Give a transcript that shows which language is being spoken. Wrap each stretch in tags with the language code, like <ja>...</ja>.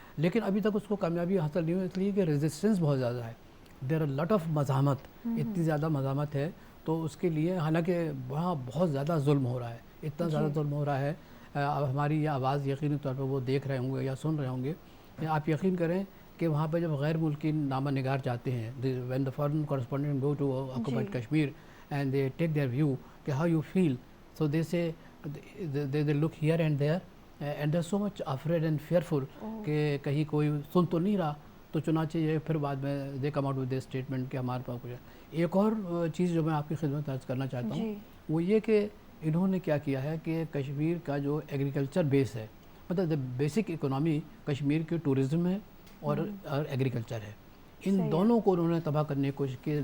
<ur>لیکن ابھی تک اس کو کامیابی حاصل نہیں ہوئی, اس لیے کہ ریزسٹنس بہت زیادہ ہے.</ur> <en>there are lot of</en> <ur>مزاحمت, اتنی زیادہ مزاحمت ہے. تو اس کے لیے حالانکہ وہاں بہت زیادہ ظلم ہو رہا ہے, اتنا زیادہ ظلم ہو رہا ہے. اب ہماری یہ آواز یقینی طور پہ وہ دیکھ رہے ہوں گے یا سن رہے ہوں گے. آپ یقین کریں کہ وہاں پہ جب غیر ملکی نامہ نگار جاتے ہیں,</ur> <en>when the foreign correspondent go to occupied Kashmir and they take their view کہ how you feel, so they say they look here and there and they're so much afraid and fearful</en> <ur>کہ کہیں کوئی سن تو نہیں رہا. تو چنانچہ یہ پھر بعد میں</ur> <en>they come out with their statement</en> <ur>کہ ہمارے پاس کچھ ہے. ایک اور چیز جو میں آپ کی خدمت عرض کرنا چاہتا ہوں وہ یہ کہ انہوں نے کیا کیا ہے کہ کشمیر کا جو ایگریکلچر بیس ہے, مطلب بیسک اکنامی کشمیر کی ٹورزم ہے اور ایگریکلچر ہے, ان دونوں کو انہوں نے تباہ کرنے کی کوشش کی.</ur>